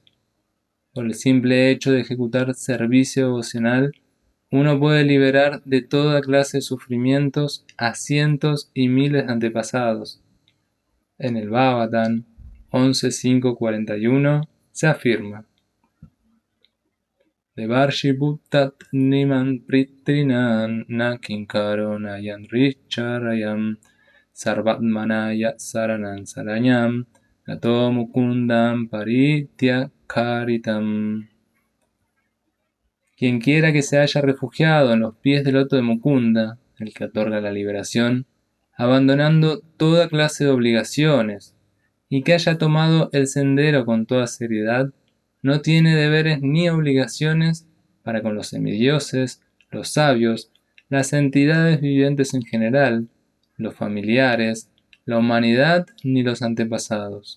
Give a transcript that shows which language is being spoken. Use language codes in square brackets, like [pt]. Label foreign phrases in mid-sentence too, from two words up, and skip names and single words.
[es] Por el simple hecho de ejecutar servicio devocional, uno puede liberar de toda clase de sufrimientos a cientos y miles de antepasados. En el Bhagavatam 11.5.41 se afirma: [sa] Devarshi Bhuttat Niman Pritrinan Nakinkaro Nayan Richarayam Sarvatmanaya Saranan Saranyam Gato Mukundam Paritya Karitam. [es] Quien quiera que se haya refugiado en los pies del loto de Mukunda, el que otorga la liberación, abandonando toda clase de obligaciones, y que haya tomado el sendero con toda seriedad, no tiene deberes ni obligaciones para con los semidioses, los sabios, las entidades vivientes en general, los familiares, la humanidad ni los antepasados.